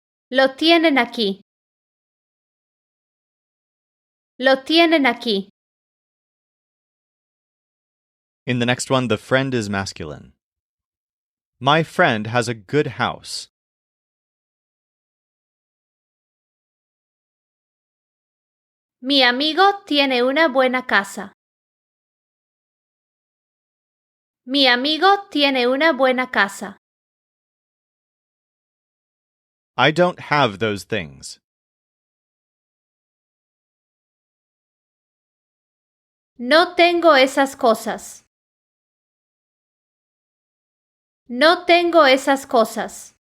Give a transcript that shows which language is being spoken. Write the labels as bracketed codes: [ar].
[es] Lo tienen aquí. Lo tienen aquí. [en] In the next one, the friend is masculine. My friend has a good house. [es] Mi amigo tiene una buena casa. Mi amigo tiene una buena casa. [en] I don't have those things. [es] No tengo esas cosas. No tengo esas cosas.